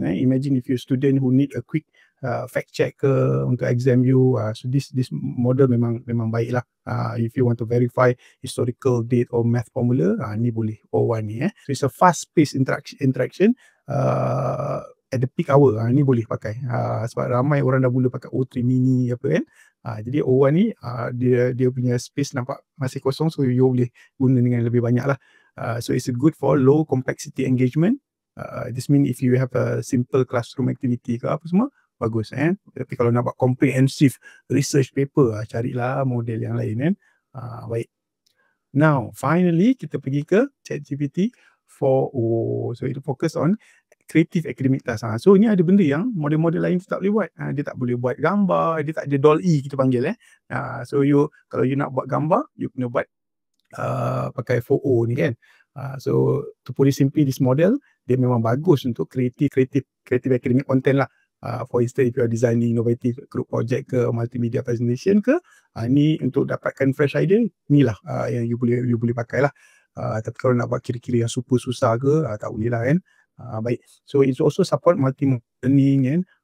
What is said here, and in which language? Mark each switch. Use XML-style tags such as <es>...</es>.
<en>Imagine if you're a student who need a quick fact check</en> <ms>ke untuk</ms> <en>exam you, so this model</en> <ms>memang baik lah.</ms> <en>If you want to verify historical date or math formula,</en> <ms>ni boleh O1 ni.</ms> <en>So it's a fast paced interaction at the peak hour.</en> <ms>Ni boleh pakai sebab ramai orang dah mula pakai O3 mini apa kan. Jadi O1 ni dia punya space nampak masih kosong, so you boleh guna dengan lebih banyak lah.</ms> <en>So it's good for low complexity engagement. This mean if you have a simple classroom activity</en> <ms>ke apa semua, bagus. Tapi kalau nak buat</ms> <en>comprehensive research paper,</en> <ms>carilah model yang lain kan. Baik.</ms> <en>Now finally</en> <ms>kita pergi ke ChatGPT 4o.</ms> <en>So it focus on creative academic task. So</en> <ms>ni ada benda yang model-model lain tak boleh buat. Dia tak boleh buat gambar, dia tak ada DALL-E kita panggil.</ms> <en>So</en> <ms>kalau you nak buat gambar, you kena buat pakai 4o ni kan.</ms> <en>So to put it simply, this model</en> <ms>dia memang bagus untuk</ms> <en>creative academic content lah. For instance, if you are designing innovative group project ke multimedia presentation ke,</en> <ms>ni untuk dapatkan</ms> <en>fresh idea,</en> <ms>ni lah yang you boleh pakai lah. Tapi kalau nak buat kira-kira yang super susah ke, tak boleh lah kan. Baik.</ms> <en>So it's also support multi-learning kan.</en>